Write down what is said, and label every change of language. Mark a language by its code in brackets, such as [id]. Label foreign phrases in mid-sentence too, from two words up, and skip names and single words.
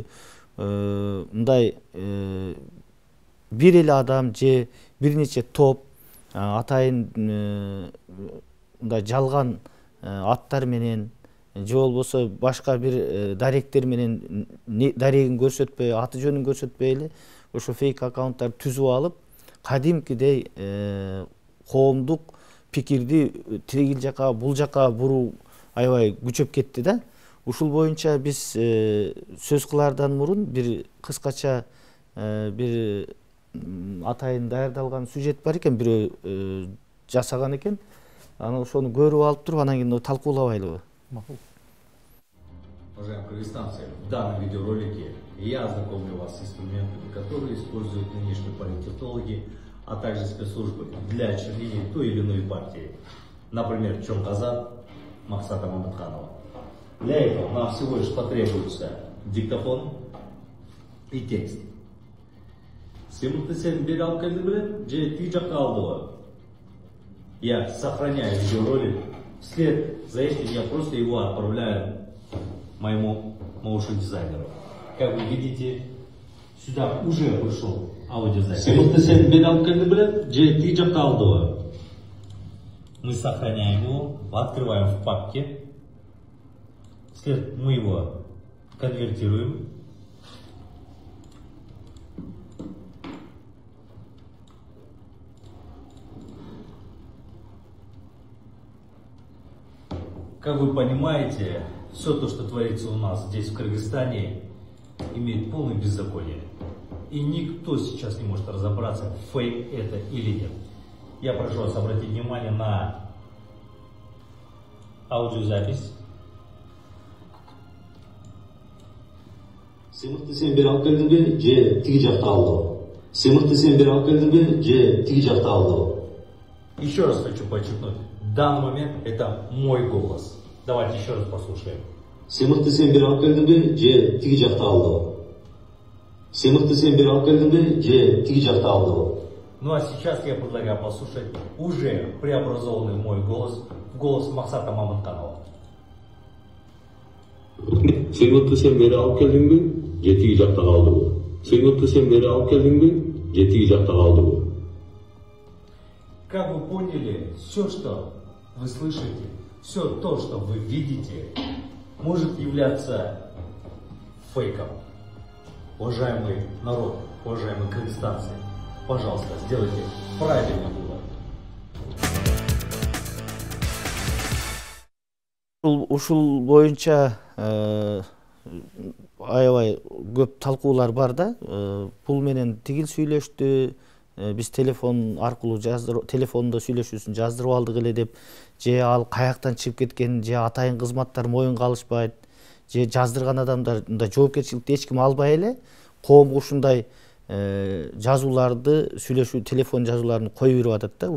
[ky] Мындай бир эле адам же бир нече топ атайын мындай жалган аттар менен же болбосо башка бир даректер менен дарегин көрсөтпөй, аты жөнүн көрсөтпөй эле ошо фейк аккаунттарды түзүп алып, кадимкидей коомдук пикирди тигил жака, бул жака буруу аябай күчөп кетти да. Ушул боюнча биз сөз кылаардан мурун бир кыскача бир атайын даярдалган сюжет бар экен, бирөө жасаган экен. Аны ошону көрүп алып туруп, анан кийин талкуулабайлыбы? Макул. [ru] Уважаемые кыргызстанцы, в данном видеоролике я ознакомлю вас с инструментами, которые используют нынешние политтехнологи, а также спецслужбы для очернения той или иной партии. Например, Чоң-Казан Максата Мамытканова. Для этого нам всего лишь потребуется диктофон и текст. [ky] Сыймыкты сен бере алып келдиң беле, же тиги жакка алдыбы? [ru] Я сохраняю видеоролик. Вслед за этим я просто его отправляю моему motion дизайнеру. Как вы видите, сюда уже пришел аудиозапись. [ky] Сыймыкты сен бере алып келдиң беле, же тиги жакка алдыбы? [ru] Мы сохраняем его, открываем в папке. Вслед мы его конвертируем. Как вы понимаете, все то, что творится у нас здесь, в Кыргызстане, имеет полное беззаконие. И никто сейчас не может разобраться, фейк это или нет. Я прошу вас обратить внимание на аудиозапись. [ky] Сыймыкты сен бере алып келдиң бе, же тиги жакта алдыбы? Сыймыкты сен бере алып келдиң бе, же тиги жакта алдыбы? [ru] Еще раз хочу подчеркнуть, в данный момент это мой голос. Давайте еще раз послушаем. [ky] Сыймыкты сен бере алып келдиң бе, же тиги жакта алдыбы? Сыймыкты сен бере алып келдиң бе, же тиги жакта алдыбы? [ru] Ну а сейчас я предлагаю послушать уже преобразованный мой голос в голос Максата Мамытканова. [ky] Сыймыкты сен бере алып келдиң бе, же тиги жакта калдыбы? Сыймыкты сен бере алып келдиң бе, же тиги жакта калдыбы? [ru] Как вы поняли, все, что вы слышите, все то, что вы видите, может являться фейком. Уважаемый народ, уважаемые кыргызстанцы, пожалуйста, сделайте правильный выбор. [ky] Ушул боюнча аябай көп талкуулар бар да. Бул менен тигил сүйлөштү, биз телефон аркылуу телефондо сүйлөшүүсүн жаздырып алдык эле деп, же ал каяктан чыгып кеткен, же атайын кызматтар моюнга алышпайт, же жаздырган адамдар жоопкерчиликти эч ким албай эле коомго ушундай жазууларды, сүйлөшүү телефон жазууларын коюп берип атат да.